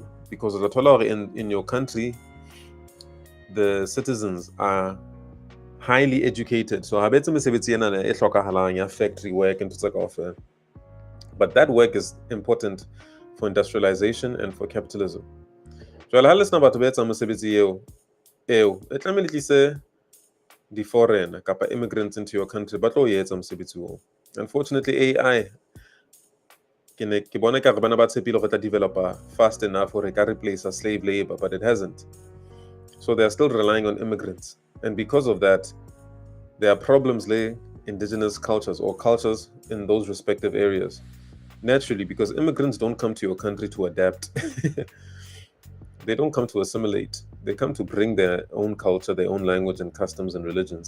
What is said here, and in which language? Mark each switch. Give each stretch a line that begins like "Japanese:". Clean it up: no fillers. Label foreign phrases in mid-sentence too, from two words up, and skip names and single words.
English: Because in your country, the citizens are highly educated. So factory work and but that work is important for industrialization and for capitalism.
Southern Sotho: Jwale ha le sena batho ba etsang mosebetsi eo e tlamehile le tlise di-foreigner kapa immigrants
English: into your country
Southern Sotho: ba tlo o etsa mosebetsi oo. Unfortunately, AI ke bona ekare bana ba tshepile go tla
English: developer fast enough
Southern Sotho: gore e ka
English: replace slave labor, but it hasn't. So they are still relying on immigrants. And because of that, there are problems with indigenous cultures or cultures in those respective areas. Naturally, because immigrants don't come to your country to adapt. They don't come to assimilate. They come to bring their own culture, their own language and customs and religions.